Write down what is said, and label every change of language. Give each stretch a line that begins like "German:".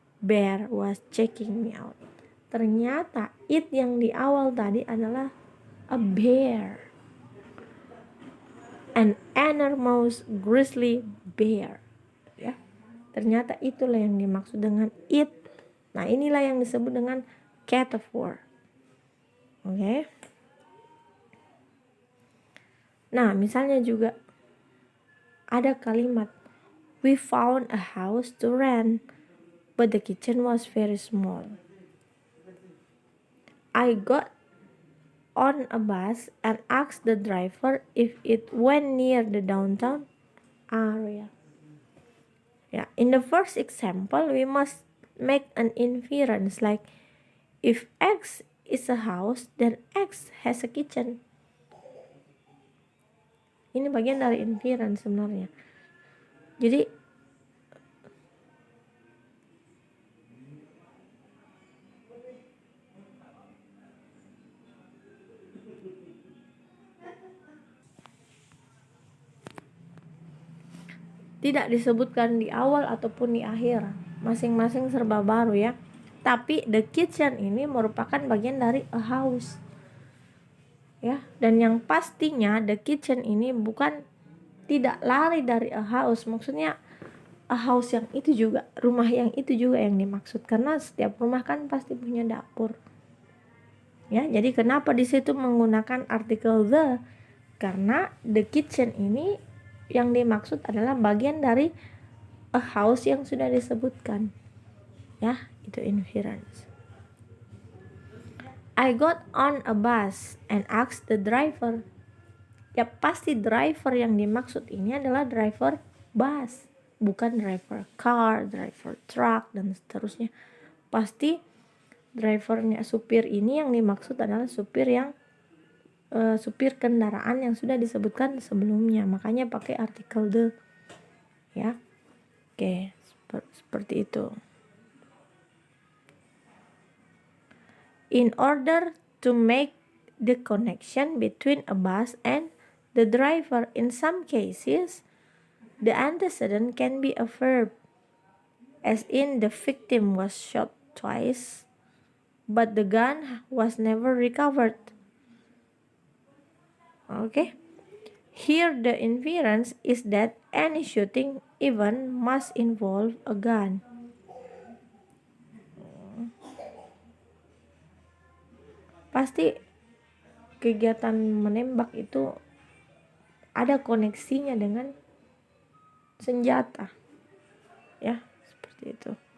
English: bear was checking me out.
Indonesian: Ternyata it yang di awal tadi adalah a bear.
English: An enormous grizzly bear. Ya.
Indonesian: Ternyata itulah yang dimaksud dengan it. Nah, inilah yang disebut dengan cetaphor. Oke. Nah, misalnya juga ada kalimat
English: we found a house to rent, but the kitchen was very small. I got on a bus and asked the driver if it went near the downtown area. Yeah, in the first example, we must make an inference like if X is a house, then X has a kitchen.
Indonesian: Ini bagian dari inference sebenarnya. Jadi tidak disebutkan di awal ataupun di akhir, masing-masing serba baru ya. Tapi the kitchen ini merupakan bagian dari a house. Ya, dan yang pastinya the kitchen ini bukan tidak lari dari a house, maksudnya a house yang itu juga, rumah yang itu juga yang dimaksud, karena setiap rumah kan pasti punya dapur. Ya, jadi kenapa di situ menggunakan artikel the? Karena the kitchen ini yang dimaksud adalah bagian dari a house yang sudah disebutkan. Ya, itu inference.
English: I got on a bus and asked the driver.
Indonesian: Ya pasti driver yang dimaksud ini adalah driver bus, bukan driver car, driver truck, dan seterusnya. Pasti drivernya, supir ini yang dimaksud adalah supir yang supir kendaraan yang sudah disebutkan sebelumnya. Makanya pakai artikel the. Ya. Oke, seperti itu.
English: In order to make the connection between a bus and the driver, in some cases, the antecedent can be a verb, as in the victim was shot twice, but the gun was never recovered. Okay? Here the inference is that any shooting event must involve a gun.
Indonesian: Pasti kegiatan menembak itu ada koneksinya dengan senjata. Ya, seperti itu.